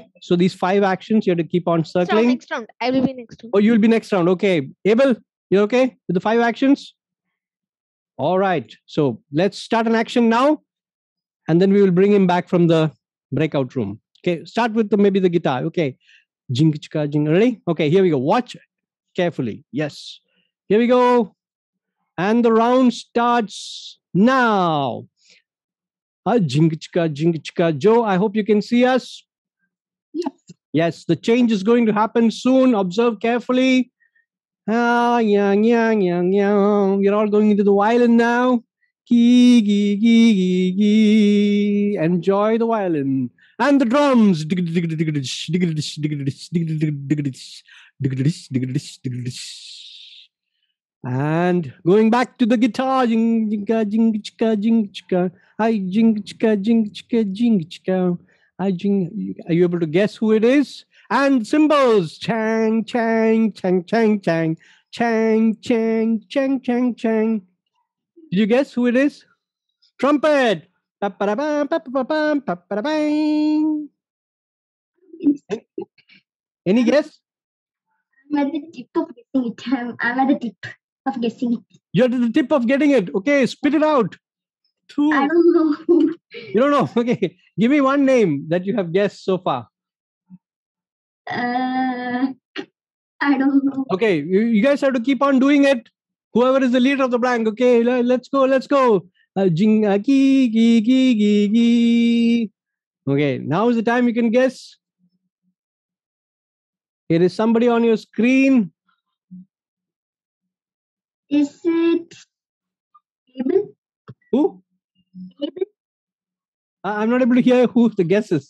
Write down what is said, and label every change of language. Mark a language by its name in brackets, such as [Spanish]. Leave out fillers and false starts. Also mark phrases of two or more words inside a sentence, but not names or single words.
[English] So these 5 actions you have to keep on circling. Next round. I will be next round. Oh, you'll be next round. Okay. Abel, you're okay with the 5 actions? All right. So let's start an action now, and then we will bring him back from the breakout room. Okay. Start with maybe the guitar. Okay. Jing chika jing. Ready? Okay, here we go. Watch carefully. Yes. Here we go. And the round starts now. Jing chika jing chika. Joe, I hope you can see us. Yes. Yes, the change is going to happen soon. Observe carefully. Yang, yang, yang, yang. We're all going into the violin now. Gee, gee, gee, gee, gee. Enjoy the violin. And the drums. And going back to the guitar. Jing, jing, jing, chika, jing, chika. Hi, jing, chika, jing, chika, jing, chika. Are you able to guess who it is? And cymbals. Chang, chang, chang, chang, chang. Chang, chang, chang, chang, chang. Did you guess who it is? Trumpet. Pa-pa-da-bam, pa-pa-pa-bam, pa-pa-da-bang. Any guess? I'm at the tip of guessing it. I'm at the tip of guessing it. You're at the tip of getting it. Okay, spit it out. Two. I don't know. You don't know? Okay. Give me one name that you have guessed so far. I don't know. Okay, you guys have to keep on doing it. Whoever is the leader of the blank. Okay, let's go. Let's go. Jing, ki, ki, ki, ki, ki. Okay, now is the time you can guess. Here is somebody on your screen. Is it Abel? Who? Abel? I'm not able to hear who the guess is.